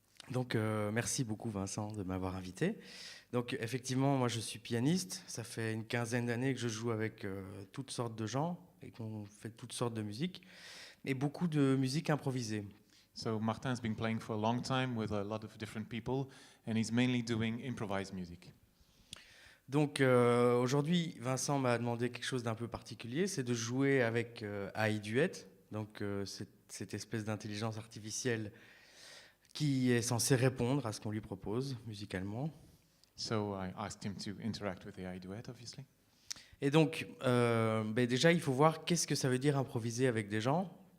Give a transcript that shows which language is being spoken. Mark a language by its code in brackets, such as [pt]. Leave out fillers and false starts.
[fr] Donc, merci beaucoup Vincent de m'avoir invité. Donc, effectivement, moi je suis pianiste. Ça fait une quinzaine d'années que je joue avec toutes sortes de gens et qu'on fait toutes sortes de musique, et beaucoup de musique improvisée. [en] So Martin's been playing for a long time with a lot of different people, and he's mainly doing improvised music. [fr] Donc, aujourd'hui, Vincent m'a demandé quelque chose d'un peu particulier, c'est de jouer avec AI Duet. Donc, cette espèce d'intelligence artificielle qui est censée répondre à ce qu'on lui propose musicalement. [en] So I asked him to interact with AI Duet, obviously. [fr] Et donc, déjà, il faut voir qu'est-ce que ça veut dire improviser avec des gens.